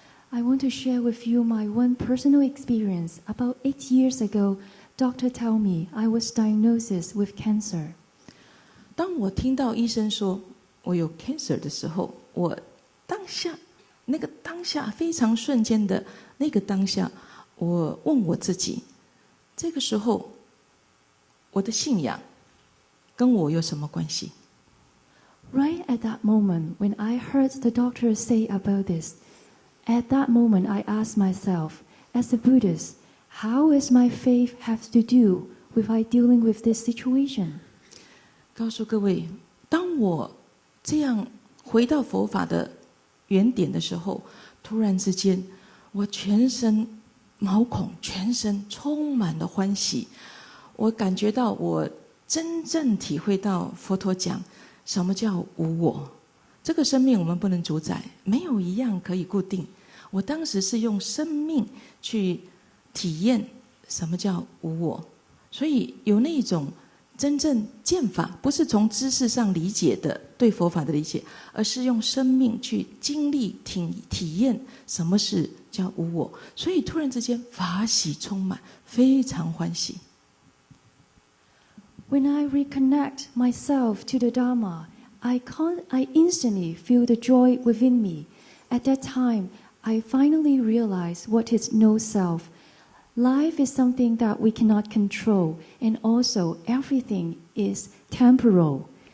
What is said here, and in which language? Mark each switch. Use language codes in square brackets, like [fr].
[en] I want to share with you my one personal experience. About 8 years ago, doctor told me I was diagnosed with cancer. [zh] 当我听到医生说我有 cancer 的时候，我当下非常瞬间的那个当下，我问我自己，这个时候我的信仰跟我有什么关系？ [en] Right at that moment, when I heard the doctor say about this, at that moment I asked myself, as a Buddhist, how is my faith have to do with I dealing with this situation? [zh] 告诉各位，当我这样回到佛法的原点的时候，突然之间，我全身毛孔，全身充满了欢喜。我感觉到我真正体会到佛陀讲什么叫无我。这个生命我们不能主宰，没有一样可以固定。我当时是用生命去体验什么叫无我，所以有那种真正见法，不是从知识上理解的对佛法的理解，而是用生命去经历体验什么是叫无我，所以突然之间法喜充满，非常欢喜。 [en] When I reconnect myself to the Dharma, I instantly feel the joy within me. At that time, I finally realized what is no self. Life is something that we cannot control, and also everything is temporal.